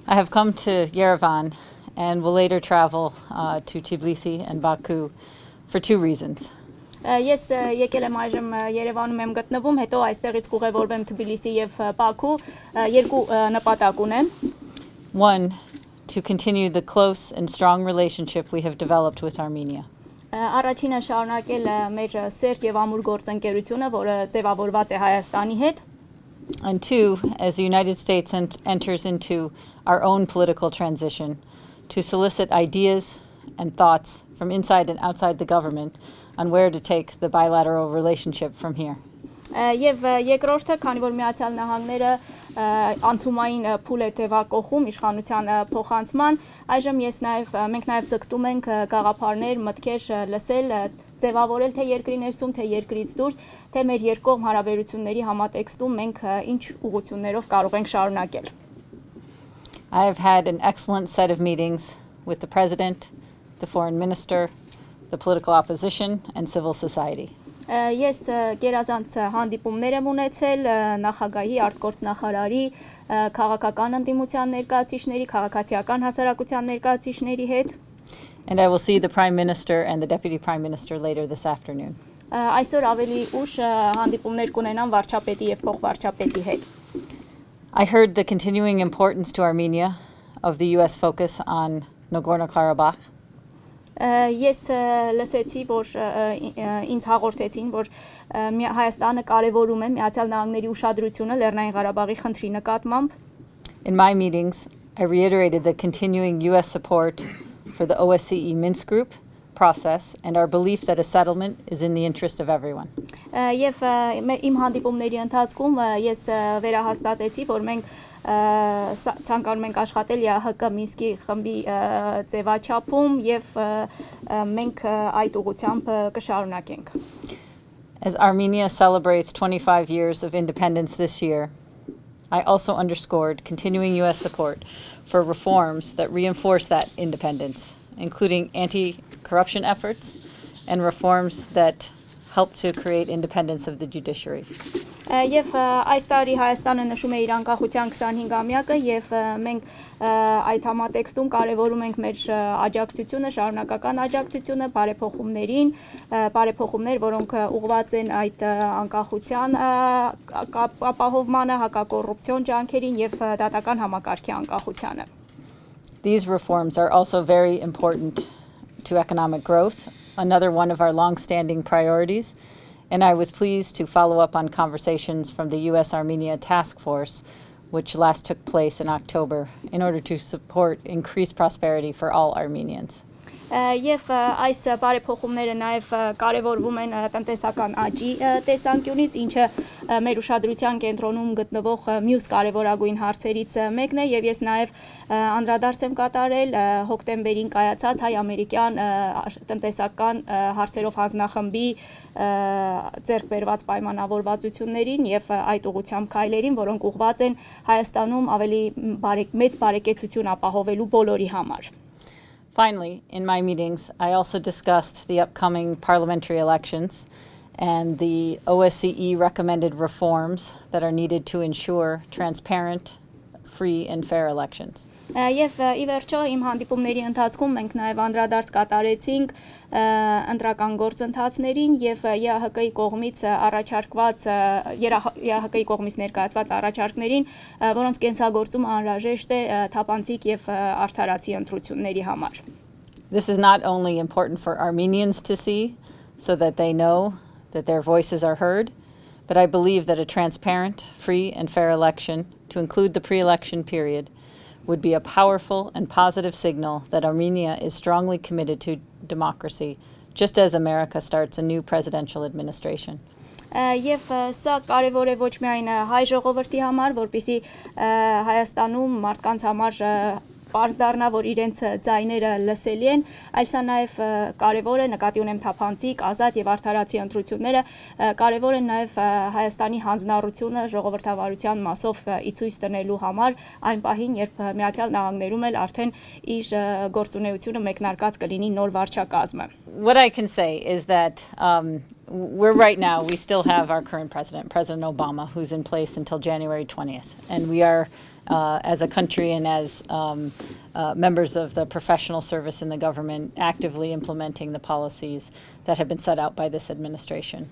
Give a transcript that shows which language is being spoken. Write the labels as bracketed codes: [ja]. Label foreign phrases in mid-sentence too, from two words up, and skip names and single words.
[en] I have come to Yerevan and will later travel to Tbilisi and Baku for two reasons. [hy] Ես եկել եմ այժմ Երևանում եմ գտնվում, հետո այստեղից կուղևորվեմ Թբիլիսի եւ Բաքու, երկու նպատակ ունեմ. [en] One, to continue the close and strong relationship we have developed with Armenia. [hy] Առաջինը շարունակել մեր սերտ եւ ամուր գործընկերությունը, որը ձևավորված է Հայաստանի հետ. [en] And two, as the United States enters into our own political transition, to solicit ideas and thoughts from inside and outside the government on where to take the bilateral relationship from here. [hy] Եվ երկրորդը, քանի որ Միացյալ Նահանգները անցումային փուլ է թևակողում իշխանության փոխանցման, այժմ մենք նաև ձգտում ենք գաղափարներ, մտքեր լսել, ձևավորել թե երկրի ներսում, թե երկրից դուրս, թե մեր երկկողմ հարաբերությունների համատեքստում մենք ինչ ուղղություններով կարող ենք շարունակել. [en] I have had an excellent set of meetings with the President, the Foreign Minister, the political opposition and civil society. [hy] Ես գերազանց հանդիպումներ եմ ունեցել նախագահի, արտգործնախարարի, քաղաքական ընդդիմության ներկայացուցիչների, քաղաքացիական հասարակության ներկայացուցիչների հետ. [en] And I will see the Prime Minister and the Deputy Prime Minister later this afternoon. [hy] Այսօր ավելի ուշ հանդիպումներ կունենամ վարչապետի եւ փոխվարչապետի հետ. [en] I heard the continuing importance to Armenia of the US focus on Nagorno-Karabakh. [hy] Ես լսեցի, որ ինձ հաղորդեցին, որ Հայաստանը կարևորում է Միացյալ Նահանգների ուշադրությունը Լեռնային Ղարաբաղի խնդրի նկատմամբ. [en] In my meetings, I reiterated the continuing US support for the OSCE Minsk group process and our belief that a settlement is in the interest of everyone. [hy] Եվ իմ հանդիպումների ընթացքում ես վերահաստատեցի, որ մենք ցանկանում ենք աշխատել ԵԱՀԿ Մինսկի խմբի ձևաչափում եւ մենք այդ ուղղությամբ կշարունակենք. [en] As Armenia celebrates 25 years of independence this year, I also underscored continuing US support for reforms that reinforce that independence, including anti-corruption efforts and reforms that help to create independence of the judiciary. [hy] Եվ այս տարի Հայաստանը նշում է իր անկախության 25-ամյակը եւ մենք այդ համատեքստում կարևորում ենք մեր աջակցությունը, շարունակական աջակցությունը բարեփոխումներ, որոնք ուղղված են այդ անկախության ապահովմանը, հակակոռուպցիոն ջանքերին եւ դատական համակարգի անկախությանը. [en] These reforms are also very important to economic growth, another one of our long-standing priorities. And I was pleased to follow up on conversations from the US-Armenia task force, which last took place in October, in order to support increased prosperity for all Armenians. [hy] Եվ այս բարեփոխումները նաև կարևորվում են տնտեսական աճի տեսանկյունից, ինչը մեր ուշադրության կենտրոնում գտնվող մյուս կարևորագույն հարցերից մեկն է, եւ ես նաև անդրադարձ եմ կատարել հոկտեմբերին կայացած հայ-ամերիկյան տնտեսական հարցերով հանձնախմբի ձեռք բերված պայմանավորվածություններին եւ այդ ուղղությամբ քայլերին, որոնք ուղղված են Հայաստանում ավելի մեծ բարեկեցություն ապահովելու բոլորի համար. [en] Finally, in my meetings, I also discussed the upcoming parliamentary elections and the OSCE recommended reforms that are needed to ensure transparent, free and fair elections. [hy] Եվ ի վերջո իմ հանդիպումների ընթացքում մենք նաև անդրադարձ կատարեցինք ընտրական գործընթացներին եւ ԵԱՀԿ-ի կողմից առաջարկված ԵԱՀԿ-ի կողմից ներկայացված առաջարկներին, որոնց կենսագործումը անհրաժեշտ է թափանցիկ եւ արդարացի ընտրությունների համար. [en] This is not only important for Armenians to see so that they know that their voices are heard, but I believe that a transparent, free and fair election, to include the pre-election period, would be a powerful and positive signal that Armenia is strongly committed to democracy, just as America starts a new presidential administration. [hy] Եվ սա կարևոր է ոչ միայն հայ ժողովրդի համար, որպեսզի Հայաստանում մարդկանց համար պարզ դառնա, որ իրենց ձայները լսելի են, այլ սա նաև կարևոր է, նկատի ունեմ թափանցիկ, ազատ եւ արդարացի ընտրությունները, կարևոր են նաև Հայաստանի հանձնառությունը ժողովրդավարության մասով ի ցույց տնելու համար, այն պահին, երբ Միացյալ Նահանգներում էլ արդեն իր գործունեությունը մեկնարկած կլինի նոր վարչակազմը. [en] What I can say is that we still have our current president, President Obama, who's in place until January 20th, and we are as a country and as members of the professional service in the government, actively implementing the policies that have been set out by this administration.